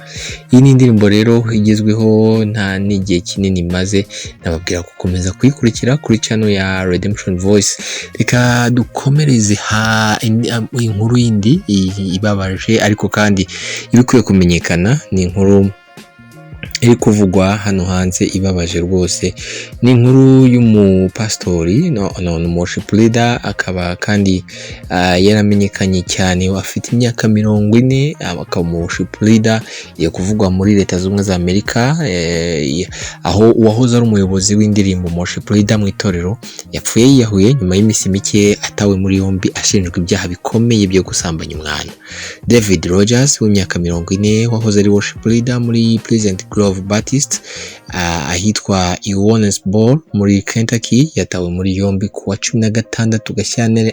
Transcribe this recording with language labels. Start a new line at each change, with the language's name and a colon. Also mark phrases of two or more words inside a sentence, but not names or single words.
Kinyarwanda: Iyi ni indirimbo rero igezweho, nta n'igihe kinini maze, nababwira gukomeza kuyikurikira kuri channel ya Redemption Voice. Reka dukomereze inkuru yindi ibabaje ariko kandi ibikwiye kumenyekana. Ni inkuru iri kuvugwa hano hanze ibabaje rwose. Ni inkuru y'umupastori
English: worship leader,
Kinyarwanda: akaba kandi yaramenyekanye cyane, afite imyaka 40, akaba
English: worship leader
Kinyarwanda: yo kuvugwa muri Leta Zunze za Amerika, aho uwahoze ari umuyobozi w'indirimbo
English: worship leader
Kinyarwanda: mu itorero yapfuye yiyahuye nyuma y'iminsi mike atawe muri yombi ashinjwa ibyaha bikomeye byo gusambanya umwana. David Rogers w'imyaka 40 wahoze ari
English: worship leader
Kinyarwanda: muri Pleasant Grove Baptist ahitwa Owensboro muri Kentucky yatawe muri yombi kuwa 16 Gashyantare.